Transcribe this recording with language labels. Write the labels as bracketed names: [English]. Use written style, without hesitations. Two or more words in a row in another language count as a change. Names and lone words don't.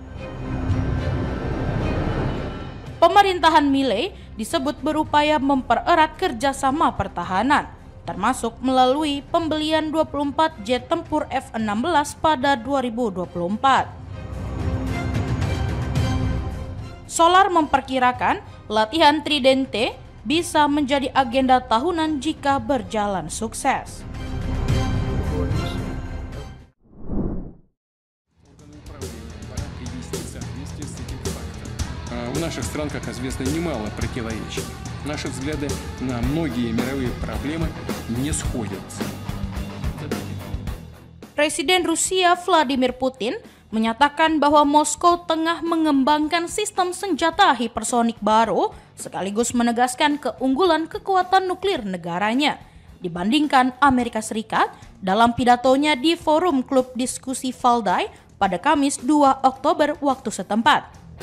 [Indonesian] Pemerintahan Milei disebut berupaya mempererat kerjasama pertahanan, termasuk melalui pembelian 24 jet tempur F-16 pada 2024. Solar memperkirakan latihan Tridente bisa menjadi agenda tahunan jika berjalan sukses. [Russian] У наших стран, как известно, немало противоречий. Наши взгляды на многие мировые проблемы не сходятся. [Indonesian] Presiden Rusia Vladimir Putin menyatakan bahwa Moskow tengah mengembangkan sistem senjata hipersonik baru, sekaligus menegaskan keunggulan kekuatan nuklir negaranya dibandingkan Amerika Serikat dalam pidatonya di forum Klub Diskusi Valdai pada Kamis 2 Oktober waktu setempat.